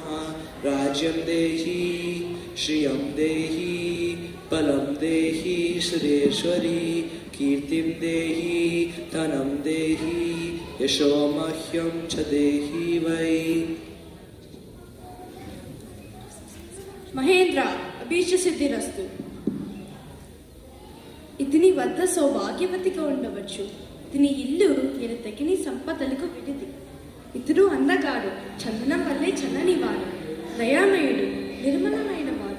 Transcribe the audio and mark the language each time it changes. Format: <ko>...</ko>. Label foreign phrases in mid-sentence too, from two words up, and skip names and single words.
<sa>राज्यं देहि श्रियं देहि बलं देहि सुरेश्वरी. कीर्तिं देहि धनं देहि यशो मह्यं च देहि वै. మహేంద్ర అభీష్ట సిద్ధిరస్తు.</sa> <te>ఇతని వద్ద సౌభాగ్యవతిగా ఉండవచ్చు. ఇతని ఇల్లు ఎనతగిని సంపదలకు విడిది. ఇతడు అందగాడు, చందనం వల్లే చల్లనివాడు, దయామయుడు, నిర్మలమైన వాడు.</te>